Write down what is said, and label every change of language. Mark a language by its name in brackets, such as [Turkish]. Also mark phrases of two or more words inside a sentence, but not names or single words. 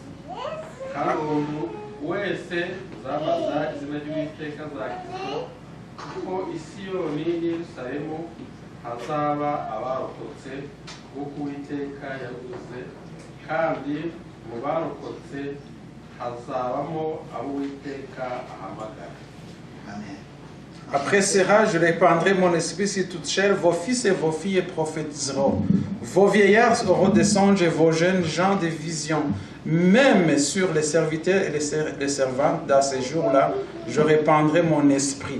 [Kinyarwanda] Kandi umuntu wese uzambaza izina ry'Uwiteka azakizwa, kuko i Siyoni n'i Yerusalemu hazaba abarokotse kuko Uwiteka yavuze, kandi mu barokotse hazabamo abo Uwiteka ahamagara. Amen. [French] Après cela, je répandrai mon esprit sur toute chair, vos fils et vos filles prophétiseront. Vos vieillards auront des songes et vos jeunes gens des visions. Même sur les serviteurs et les servantes, dans ces jours-là, je répandrai mon esprit.